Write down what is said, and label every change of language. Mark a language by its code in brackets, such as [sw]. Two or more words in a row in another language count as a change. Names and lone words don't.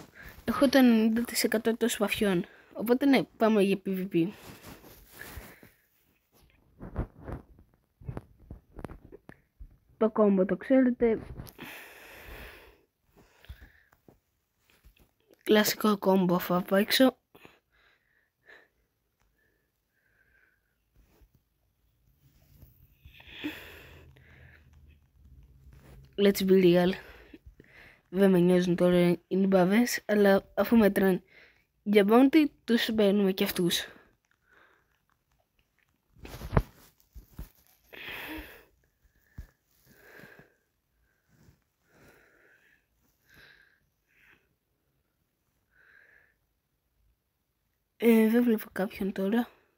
[el] Έχω το 90% των σπαθιών. Οπότε ναι, πάμε για PvP. Το κόμπο το ξέρετε. Κλασικό κόμπο θα παίξω. [en] Let's be real. [el] Δεν με νοιάζουν τώρα οι μπαβές, αλλά αφού μετράνε για bounty, τους παίρνουμε και αυτούς. Δεν βλέπω κάποιον τώρα.